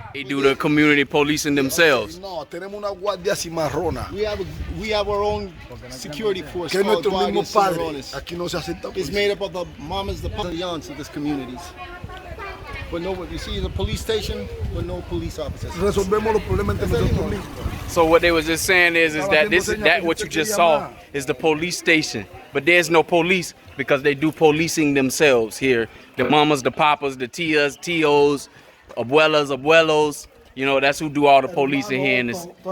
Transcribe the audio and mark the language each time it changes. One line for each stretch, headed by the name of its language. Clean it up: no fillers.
English: They do the community policing themselves.
Spanish: No, tenemos una guardia cimarrona.
English: We have our own security force
Spanish: Que
English: called
Spanish: nuestro
English: Guardia
Spanish: mismo padre.
English: Cimarrones.
Spanish: Aquí no se acepta.
English: It's made up of the mamas, the papas, the aunts of this communities. But no, you see the police station, but no police officers.
Spanish: Resolvemos los problemas entre nosotros mismos.
English: So what they was just saying is that what you just saw is the police station. But there's no police because they do policing themselves here. The mamas, the papas, the tias, tios, abuelas, abuelos. You know, that's who do all the policing here in this.